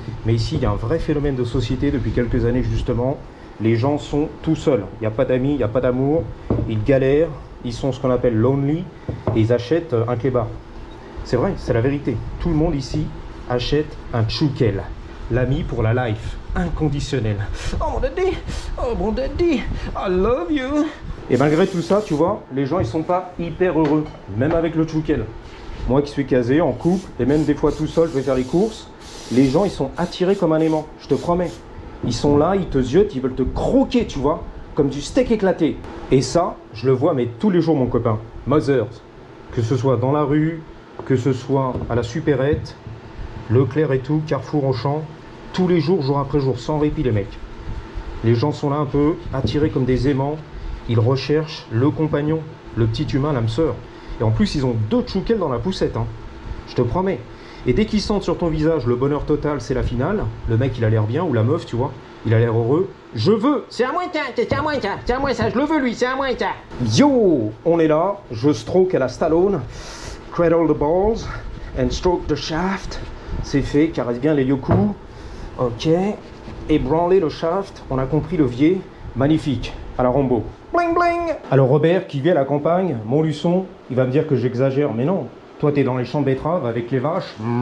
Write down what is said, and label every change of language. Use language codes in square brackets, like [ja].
[fr] Mais ici, il y a un vrai phénomène de société depuis quelques années, justement. Les gens sont tout seuls. Il n'y a pas d'amis, il n'y a pas d'amour. Ils galèrent. Ils sont ce qu'on appelle lonely. Et ils achètent un kebab. C'est vrai, c'est la vérité. Tout le monde ici achète un tchoukel. L'ami pour la life. Inconditionnel. Oh mon daddy, oh mon daddy, [en] I love you. [fr] Et malgré tout ça, tu vois, les gens ils sont pas hyper heureux, même avec le tchoukel. Moi qui suis casé, en couple, et même des fois tout seul, je vais faire les courses, les gens ils sont attirés comme un aimant, je te promets. Ils sont là, ils te ziotent, ils veulent te croquer, tu vois, comme du steak éclaté. Et ça, je le vois mais tous les jours mon copain. Mothers, que ce soit dans la rue, que ce soit à la supérette, Leclerc et tout, Carrefour, Auchan, tous les jours, jour après jour, sans répit les mecs. Les gens sont là un peu attirés comme des aimants. Ils recherchent le compagnon, le petit humain, l'âme sœur. Et en plus, ils ont 2 tchoukels dans la poussette, hein. Je te promets. Et dès qu'ils sentent sur ton visage le bonheur total, c'est la finale. Le mec, il a l'air bien, ou la meuf, tu vois. Il a l'air heureux. Je veux. C'est à moi ça, je le veux lui, c'est à moi ça. Yo, on est là. Je stroke à la Stallone. [en] Cradle the balls and stroke the shaft. [fr] C'est fait, caresse bien les yoku. Ok. Ébranler le shaft. On a compris le levier. Magnifique. À la Rambo. Bling bling. Alors Robert, qui vit à la campagne, Montluçon, il va me dire que j'exagère, mais non. Toi, t'es dans les champs de betteraves avec les vaches.